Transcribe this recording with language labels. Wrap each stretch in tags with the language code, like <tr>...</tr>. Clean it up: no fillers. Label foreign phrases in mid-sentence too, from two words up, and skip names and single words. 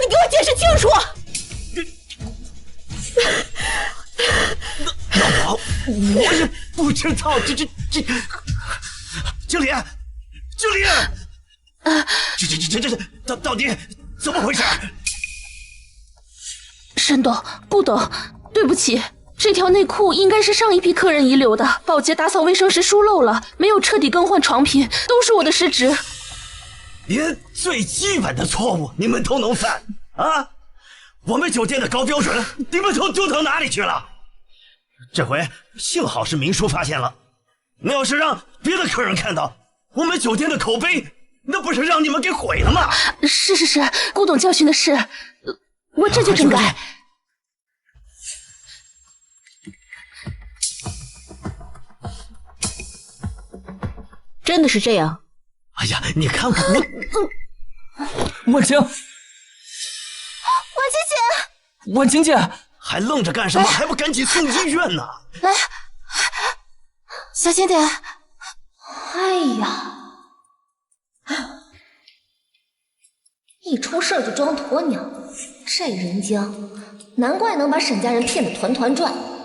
<zh>你給我解釋清楚！老婆，我也不知道，這，經理，這到底怎麼回事？沈董、顧董，對不起，這條內褲應該是上一批客人遺留的，保潔打掃衛生時疏漏了，沒有徹底更換床品，都是我的失職。連最基本的錯誤你們都能犯啊！我們酒店的高標準，你們都丟到哪裡去了？這回幸好是明叔發現了，那要是讓別的客人看到，我們酒店的口碑，那不是讓你們給毀了嗎？是，顧董教訓的是，我這就整改。真的是這樣？哎呀，你看我，婉清，婉清姐，還愣着幹什麼？ 還不趕緊送醫院呢？來，小心點。哎呀，一出事就裝鴕鳥，這人精，難怪能把沈家人騙得團團轉。</zh>